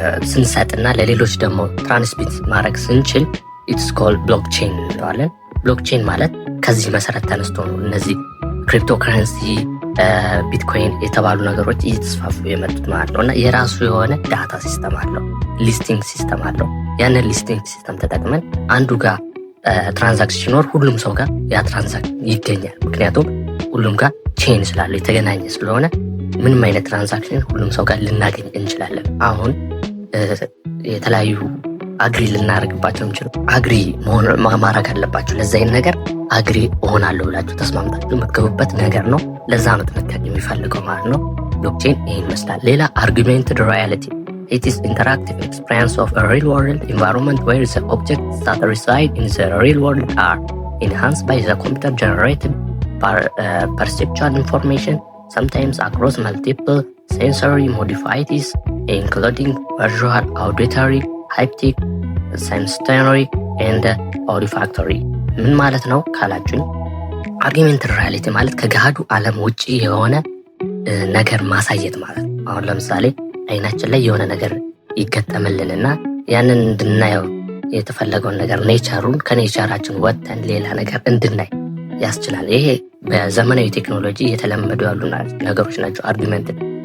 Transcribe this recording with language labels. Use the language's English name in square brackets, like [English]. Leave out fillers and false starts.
[Amharic] ስንሰጥና ለሌሎች ደግሞ ትራንስሚት ማድረግ ስንችል [English] ኢትስ ኮልድ [Amharic] ብሎክቼን እንለዋለን። ብሎክቼን ማለት ከዚህ መሰረት ተነስቶ ነው እነዚህ ክሪፕቶ ከረንሲ ቢትኮይን የተባሉ ነገሮች እየተስፋፉ የመጡት ማለት ነው። እና የራሱ የሆነ ዳታ ሲስተም አለው፣ ሊስቲንግ ሲስተም አለው። ያንን ሊስቲንግ ሲስተም ተጠቅመን አንዱ ጋር ትራንዛክሽን ሲኖር ሁሉም ሰው ጋር ያ ትራንዛክሽን ይገኛል። ምክንያቱም ሁሉም ጋር ቼን ስላለው የተገናኘ ስለሆነ ምንም አይነት ትራንዛክሽን ሁሉም ሰው ጋር ልናገኝ እንችላለን። አሁን የተለያዩ አግሪ ልናደርግባቸው እንችላል። አግሪ ማድረግ አለባችሁ። ለዛ አይነት ነገር አግሪ እሆናለሁ ብላችሁ ተስማምታችሁ የምትገቡበት ነገር ነው። ለዛ ነው ጥንቃቄ የሚፈልገው ማለት ነው። ብሎክቼን ይህን ይመስላል። ሌላ አርጊመንትድ ሪያሊቲ. [English] It is interactive experience of a real-world environment where the objects that reside in the real world are enhanced by the computer-generated perceptual information, sometimes across multiple sensory modalities, including visual, auditory, haptic, sensory, and olfactory. [Amharic] ምን ማለት ነው ካላችሁኝ፣ አርጊመንትድ ሪያሊቲ ማለት ከገሃዱ ዓለም ውጪ የሆነ ነገር ማሳየት ማለት ነው። አሁን ለምሳሌ አይናችን ላይ የሆነ ነገር ይገጠምልንና ያንን እንድናየው የተፈለገውን ነገር ኔቸሩን ከኔቸራችን ወጥተን ሌላ ነገር እንድናይ ያስችላል። ይሄ በዘመናዊ ቴክኖሎጂ የተለመዱ ያሉ ነገሮች ናቸው። አርጊመንትድ